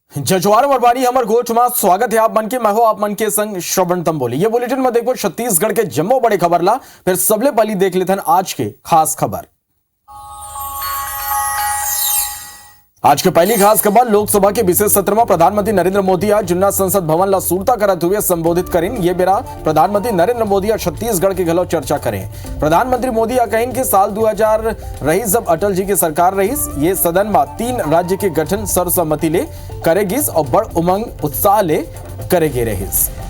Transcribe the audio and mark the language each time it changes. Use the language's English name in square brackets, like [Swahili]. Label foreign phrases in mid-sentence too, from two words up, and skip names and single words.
[Chhattisgarhi] जजवार मरवानी हमर गोठ में स्वागत है आप मन के। मैं हो आप मन के संग श्रवण तंबोली। ये बुलेटिन में देखो छत्तीसगढ़ के जम्मो बड़े खबर ला, फिर सबले पहली देख लेते हैं आज के खास खबर। आज के पहली खास खबर, लोकसभा के विशेष सत्र में प्रधानमंत्री नरेंद्र मोदी आज जुन्ना संसद भवन ला सुरता करते हुए संबोधित करें। ये बेरा प्रधानमंत्री नरेंद्र मोदी आज छत्तीसगढ़ के घलो चर्चा करें। प्रधानमंत्री मोदी कहें कि साल 2000 रही जब अटल जी की सरकार रही, ये सदन में 3 राज्य के गठन सर्वसम्मति ले करेगी और बड़ उमंग उत्साह ले करेगे रहीस।